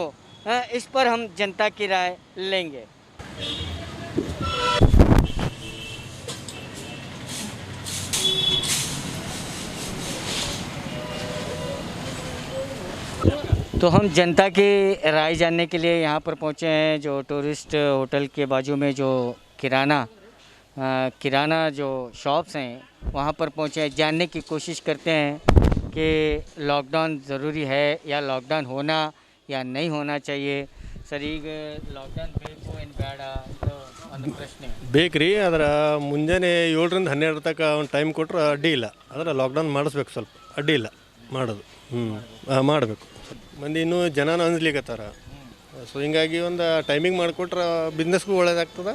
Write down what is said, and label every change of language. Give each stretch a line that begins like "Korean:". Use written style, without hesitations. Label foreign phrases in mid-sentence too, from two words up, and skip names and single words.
Hindi: इस पर हम जनता की राय लेंगे। तो हम जनता की राय जानने के लिए यहाँ पर पहुँचे हैं, जो टूरिस्ट होटल के बाजू में जो किराना जो शॉप्स हैं वहाँ पर पहुँचे हैं। जानने की कोशिश करते हैं कि लॉकडाउन ज़रूरी है या लॉकडाउन होना या नहीं होना चाहिए।
Kannada: ಸರ್, ಈಗ ಲಾಕ್ಡೌನ್ ಬೇಕು ಏನು ಬೇಡ ಇದು ಒಂದು ಪ್ರಶ್ನೆ. ಬೇಕ್ರಿ, ಅದರ ಮುಂಜಾನೆ 7ರಿಂದ 12 ತನಕ ಒಂದು ಟೈಮ್ ಕೊಟ್ಟರೆ ಅಡ್ಡಿ ಇಲ್ಲ. ಆದರೆ ಲಾಕ್ಡೌನ್ ಮಾಡಿಸ್ಬೇಕು, ಸ್ವಲ್ಪ ಅಡ್ಡಿ ಇಲ್ಲ ಮಾಡೋದು. ಮಾಡಬೇಕು. ಮಂದಿ ಇನ್ನೂ ಜನನ ಅಂಜ್ಲಿಕತ್ತಾರ. ಸೊ ಹಿಂಗಾಗಿ ಒಂದು ಟೈಮಿಂಗ್ ಮಾಡಿಕೊಟ್ರೆ ಬಿಸ್ನೆಸ್ಗೂ ಒಳ್ಳೇದಾಗ್ತದೆ.